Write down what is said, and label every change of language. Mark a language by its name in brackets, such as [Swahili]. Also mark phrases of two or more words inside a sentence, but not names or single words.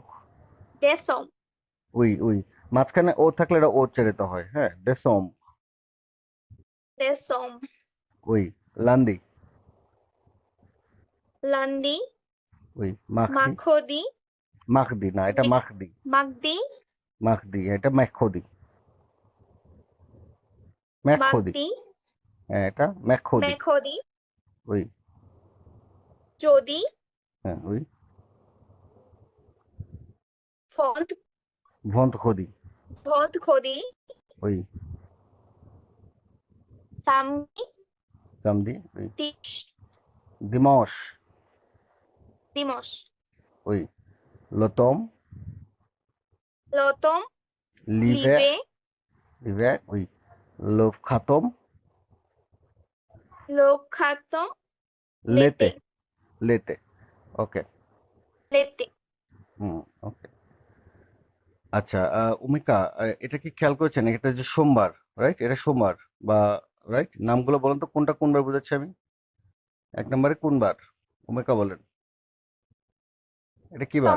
[French] ডিসেম্বর, [Bangla] উই, উই। মাঝখানে ও থাকলে এটা ও উচ্চারিত হয়, হ্যাঁ, décembre, [French] ডিসেম্বর, উই। lundi, লান্দি, উই। mardi, মাখদি, [Bangla] mardi না, এটা মে- [French] mardi, মাগদি, mardi, এটা mercredi, mercredi, মাগদি, [Bangla] হ্যাঁ, এটা mercredi, [French] মেখদি, উই, যদি, [Bangla] হ্যাঁ, উই। ফন্ট, [French] vendredi, ভদ খদি, উই। সামদি, samedi, উই। তিস, dimanche, দিমস, উই। l'automne, লতম, l'hiver, লিবে, l'hiver, উই। le printemps, লোখাতম, l'été, লেতে, l'été, ওকে। লেতে, [Bangla] হুম, ওকে। আচ্ছা, উমিকা, এটা কি খেয়াল করেছেন, এটা যে সোমবার, রাইট? এটা সোমবার বা, রাইট? নামগুলো বলেন তো, কোনটা কোন বার বুঝাচ্ছি আমি? এক নম্বরে কোন বার? উমিকা বলেন। এটা কি বার?